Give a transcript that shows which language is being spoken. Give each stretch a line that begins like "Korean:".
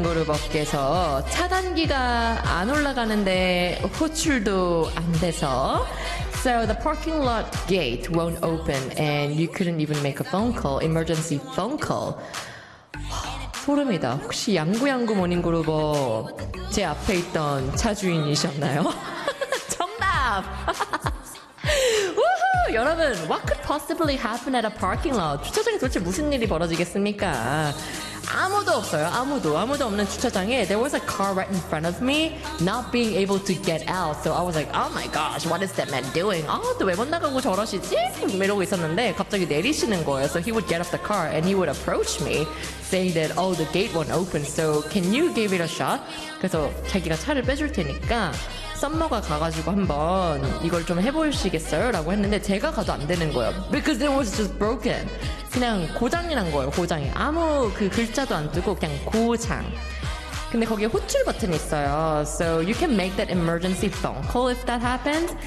Korean: 그룹업계에서 차단기가 안 올라가는데 호출도 안 돼서
English: So the parking lot gate won't open and you couldn't even make a phone call, emergency phone call.
Korean: 소름이다. 혹시 양구양구 모닝그룹어 제 앞에 있던 차주인이셨나요? 정답! 우후!
English: 여러분, what could possibly happen at a parking lot?
Korean: 주차장에 도대체 무슨 일이 벌어지겠습니까? 아무도 없어요. 아무도 없는 주차장에
English: there was a car right in front of me not being able to get out. So I was like, oh my gosh, what is that man doing?
Korean: 아, 또 왜 못 나가고 저러시지? 이러고 있었는데 갑자기 내리시는 거예요.
English: So he would get off the car and he would approach me saying that, oh, the gate won't open. So can you give it a shot?
Korean: 그래서 자기가 차를 빼줄 테니까 썸머가 가가지고 한번 이걸 좀 해보시겠어요? 라고 했는데 제가 가도 안 되는 거예요.
English: Because it was just broken.
Korean: 그냥 고장이 난 거예요, 고장이. 아무 그 글자도 안 뜨고 그냥 고장. 근데 거기에 호출 버튼이 있어요.
English: So you can make that emergency phone call if that happens.